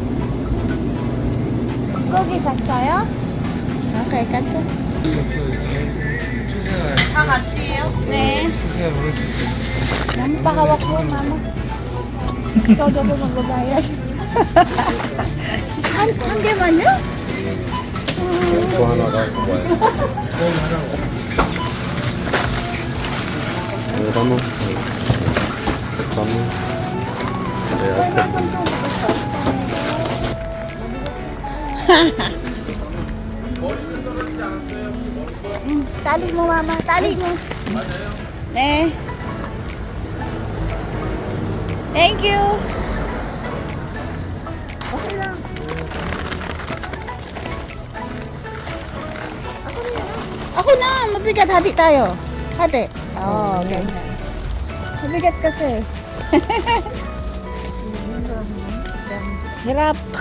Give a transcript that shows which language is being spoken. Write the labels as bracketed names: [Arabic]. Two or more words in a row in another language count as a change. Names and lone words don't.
[Korean] 고기 샀어요? [English] Okay, cut. [Korean] 네. [Filipino] Mama, pahawak mo, mama. Ikaw daw po magbabayad. [Korean] 한 개만요? 또 하나 갖고 와요. 담아. 담아. [Filipino] Tali mo, mama. Tali mo. [Korean] 네. [English] Thank you. [Filipino] Okay lang. Ako na. Mabigat. Hati tayo. Hati. Oh, okay. Mabigat kasi. Hirap.